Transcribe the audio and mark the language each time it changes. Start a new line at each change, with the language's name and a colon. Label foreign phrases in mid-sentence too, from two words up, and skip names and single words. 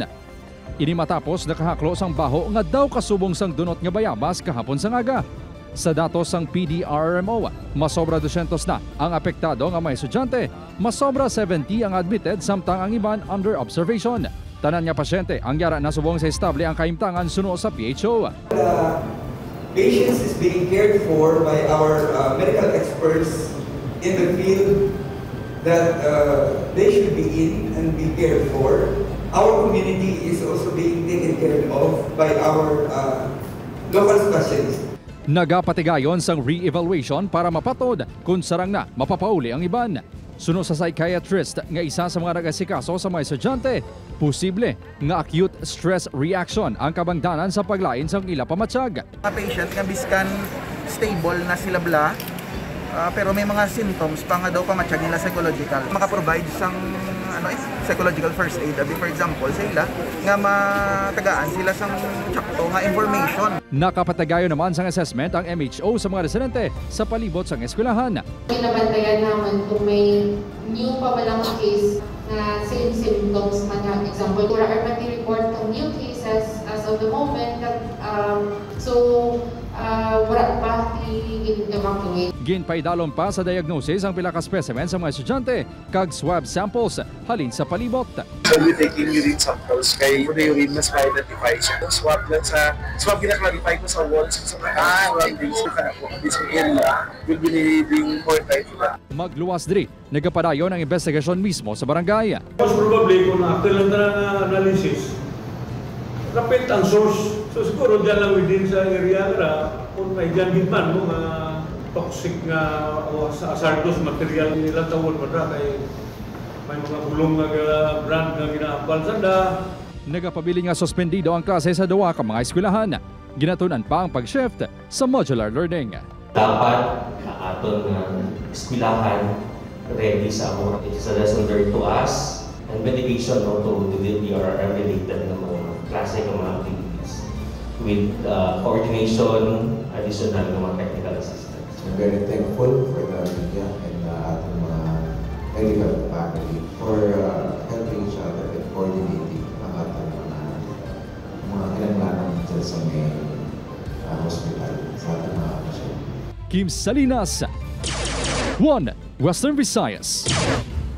Hiligaynon: Ini matapos nakahaklo sang baho nga daw kasubong sang dunot nga bayabas kahapon sang aga. Sa datos sang PDRMO, masobra 200 na ang apektado nga mga estudyante, masobra 70 ang admitted samtang ang iban
English: under observation.
Hiligaynon: Tanan nga pasyente ang yara na subong sa estable ang kaimtangan suno sa PHO.
English: Patients is being cared for by our medical experts in the field that they should be in and be cared for. Our community is also being taken care of by our local specialists.
Hiligaynon: Nagapatigayon sang re-evaluation para mapatod kung sarang na mapapauli ang iban. Suno sa psychiatrist nga isa sa mga nag-asikaso sa mga estudyante, posible nga
English: acute stress reaction
Hiligaynon: ang kabangdanan sa paglain sang ila pamatsag. Mga patient nga biskan stable na sila bla, pero may mga symptoms pa nga daw pamatsag nila psychological. Maka-provide sang
English: psychological first aid. For example,
Hiligaynon: sa ila nga matagaan sila sang tsakto nga information. Nakapatagayon naman sang assessment ang MHO sa mga residente sa palibot sang eskwelahan. Pinabantayan naman kung may new pa balang case na
English: same symptoms
Hiligaynon: man nga.
English: Example, there are pati report of new cases as of the moment that
Hiligaynon: wala pa i-evacuate. Ginpaidalon pa sa diagnosis ang pila ka specimen sa mga estudyante kag swab samples halin sa palibot.
English: We're taking urine samples
Hiligaynon: kay kung urine mas ma-identify siya. Swab lang sa swab ginaklarify ko sa walls sa mga days na po.
English: This area will be needing more time.
Hiligaynon: Magluwas diri, nagapadayon ang investigasyon mismo sa barangay. Most probably kung after lang na analysis, kapit ang source. So siguro dyan lang within sa area na kung may dyan gitman mo mga toxic nga o
English: hazardous material
Hiligaynon: nila tawon mo na kay may mga bulong nga brand nga ginaambal sanda. Nagapabili nga suspendido ang klase sa duwa ka mga eskwelahan. Ginatunan pa ang pag-shift sa
English: modular learning.
Hiligaynon: Dapat aton nga eskwelahan ready sa mga
English: lesson learned to us and medication to the DRR related
Hiligaynon: na mga klase ng mga activities
English: with coordination, additional
Hiligaynon: ng mga
English: technical assistance.
Hiligaynon: I'm very thankful for the media and
Filipino: ating mga
Hiligaynon: medical faculty for helping each other and coordinating
Filipino: ang ating mga kinanglanan dyan sa may hospital sa ating mga pasyente.
Hiligaynon: Kim Salinas, One Western Visayas.